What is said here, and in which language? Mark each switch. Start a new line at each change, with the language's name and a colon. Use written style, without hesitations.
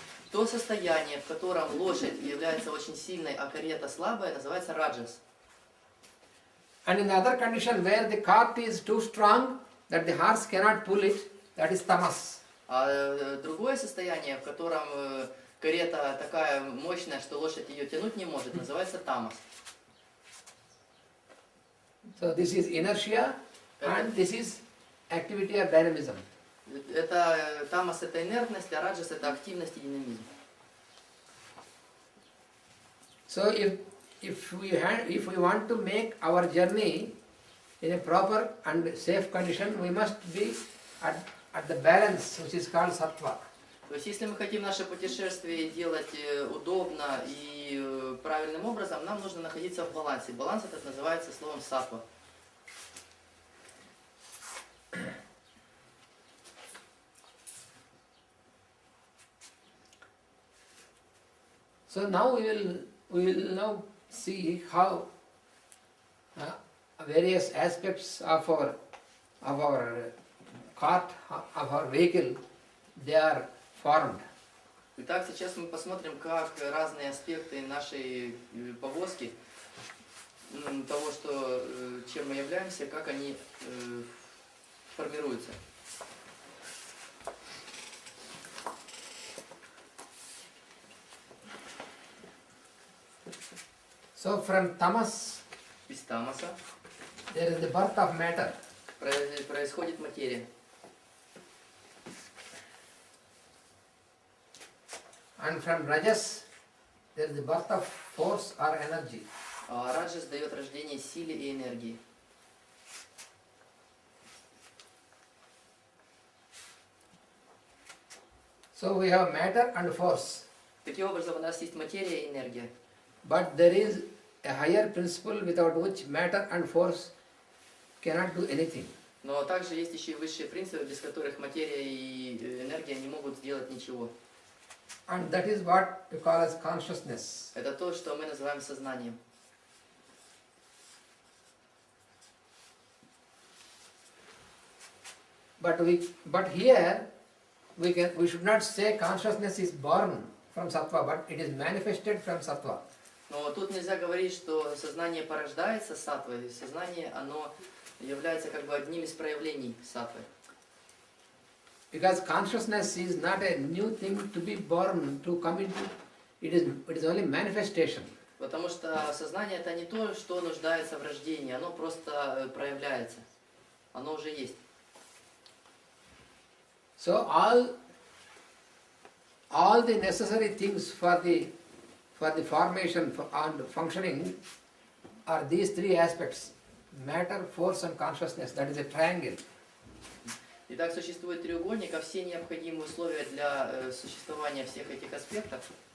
Russian: То состояние, в котором лошадь является очень сильной, а карета слабая, называется раджас.
English: And in the other condition where the cart is too strong that the horse cannot pull it, that is tamas.
Russian: А другое состояние, в котором карета такая мощная, что лошадь ее тянуть не может, называется тамас.
English: So this is inertia and this is activity or dynamism.
Russian: Это тамас — это инертность, а раджас — это активность и динамизм.
English: So if we want to make our journey in a proper and safe condition, we must be at the balance, which is called sattva.
Russian: То есть, если мы хотим наше путешествие делать удобно и правильным образом, нам нужно находиться в балансе. Баланс этот называется словом саттва.
English: So now we will now see how various aspects of our cart, of our vehicle, they are formed.
Russian: Итак, сейчас мы посмотрим, как разные аспекты нашей повозки, того, чем мы являемся, как они формируются.
English: So from tamas,
Russian: Из тамаса
English: there is the birth of matter.
Russian: происходит материя.
English: And from rajas, there is the birth of force or energy.
Russian: А раджас дает рождение силе и энергии.
English: So we have matter and force.
Russian: Таким образом, у нас есть материя и энергия.
English: But there is a higher principle without which matter and force cannot do anything.
Russian: Но также есть еще и высшие принципы, без которых материя и энергия не могут сделать ничего.
English: And that is what we call as consciousness.
Russian: Это то, что мы называем сознанием.
English: But here we should not say consciousness is born from sattva, but it is manifested from sattva.
Russian: Но тут нельзя говорить, что сознание порождается саттвой. Сознание, оно является как бы одним из проявлений саттвы.
English: Because consciousness is not a new thing to be born, to come into. It is only manifestation.
Russian: Потому что сознание это не то, что нуждается в рождении, оно просто проявляется. Оно уже есть.
English: So all the necessary things for the formation and functioning are these three aspects: matter, force, and consciousness. That is a triangle.
Russian: Итак, существует треугольник, а все необходимые условия для существования всех этих аспектов